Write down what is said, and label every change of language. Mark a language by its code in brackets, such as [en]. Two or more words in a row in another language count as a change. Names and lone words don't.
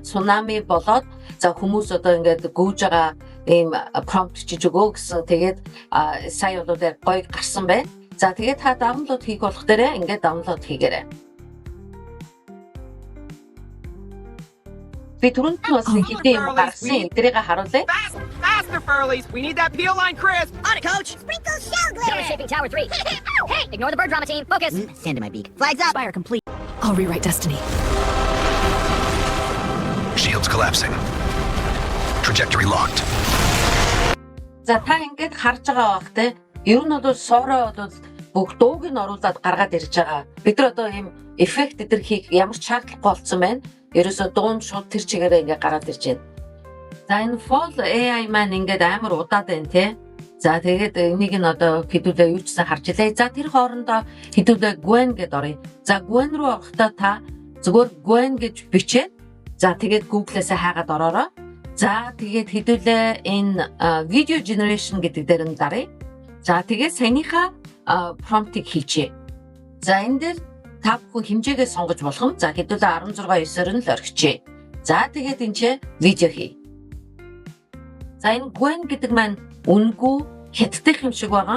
[mn] Цунами болоод за хүмүүс одоо ингээд гүйж байгаа ийм prompt чиж өгөө гэсэн. Тэгээд сая бол гоё гарсан байна. За тэгээд та download хийх болох дээрээ ингээд download хийгээрэй. Би түрүүнд нь бас хэдийн юм гарсан. Эдрийг харуулъя. [en] Faster, Furlies! We need that peel line crisp! On it, coach! Sprinkle shell glitter! Jelly shaping tower 3. Hey, ignore the bird drama team. Focus. Sand in my beak. Flags up! Fire complete. I'll rewrite destiny. Shields collapsing. Trajectory locked. [mn] За та ингээд харж байгаа бах те. Ер нь бол Sora бол бүх дууг нь оруулаад гаргаад ирж байгаа. Бид нар одоо ийм эффект эдэр хийх ямар ч шаардлагагүй болсон байна. Ерөөсөө дуун шууд тэр чигээрээ ингээд гараад ирж байна. За энэ Fall AI маань ингээд амар удаад байна те. За тэгээд энийг нь одоо хэдүүлээ юу ч харж илээ. За тэр хоорондоо хэдүүлээ Gwen гэдээ оръё. За Gwen руу орохдоо та зөвхөн Gwen гэж бичээд за тэгээд Google-ээс хайгаад ороорой. За тэгээд хэдүүлээ энэ [en] video generation [mn] гэдэг дээр нь даръя. За тэгээд саяныхаа prompt-ийг хийчээ. За энэ дээр та бүхэн хэмжээгээ сонгож болох юм. За хэдүүлээ 16:9-оор нь л орхичээ. За тэгээд энэ ч видео хий. За энэ Gwen гэдэг маань үнгүй хятадх юм шиг байгаа.